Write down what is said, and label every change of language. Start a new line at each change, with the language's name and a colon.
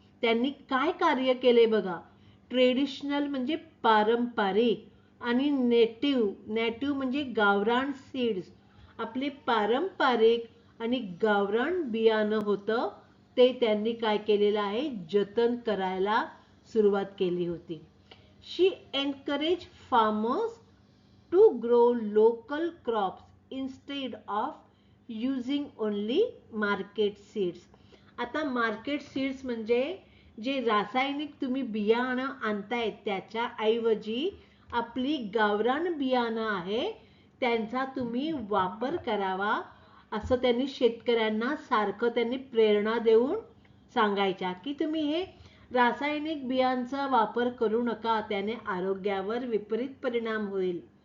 Marathi: त्यांनी काय कार्य केले बघा. ट्रेडिशनल म्हणजे पारंपरिक आणि नेटिव्ह म्हणजे गावरान सीड्स. आपले पारंपरिक आणि गावरान बियाणं होतं ते त्यांनी काय केलेलं आहे, जतन करायला सुरुवात केली होती.
English: She encourage farmers to grow local crops instead of using only market seeds.
Marathi: आता मार्केट सीड्स म्हणजे जे रासायनिक तुम्ही बियाणं आणताय त्याच्या ऐवजी आपली गावरान बियाणं आहे त्यांचा तुम्ही वापर करावा, असं त्यांनी शेतकऱ्यांना सारखं त्यांनी प्रेरणा देऊन सांगायच्या की तुम्ही हे रासायनिक बियांचा वापर करू नका, त्याने आरोग्यावर विपरीत परिणाम होईल.